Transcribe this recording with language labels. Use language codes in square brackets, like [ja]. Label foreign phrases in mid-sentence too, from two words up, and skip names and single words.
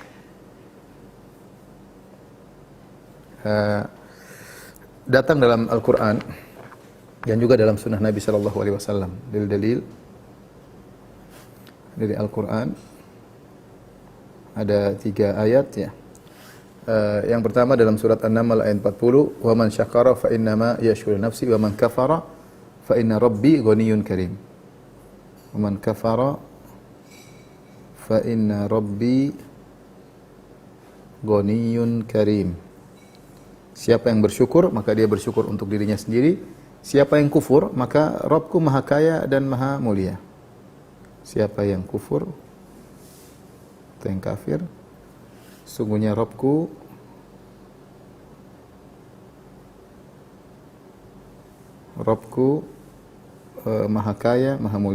[id] Datang dalam Al-Quran dan juga dalam sunnah Nabi SAW. Dalil dari Al-Quran ada 3 ayat, ya. Yang pertama dalam surat An-Naml ayat 40, [ar] وَمَن شَكَرَ فَإِنَّمَا يَشْكُرُ نَفْسِي وَمَن كَفَرَ فَإِنَّ رَبِّي غَنِيٌّ كَرِيمٌ. وَمَن كَفَرَ فَإِنَّ رَبِّي غَنِيٌّ كَرِيمٌ. [id] Siapa yang bersyukur, maka dia bersyukur untuk dirinya sendiri. Siapa yang kufur, maka Rabbku maha kaya dan maha mulia. Siapa yang kufur atau yang kafir, sungguhnya Rabbku maha kaya, maha mulia.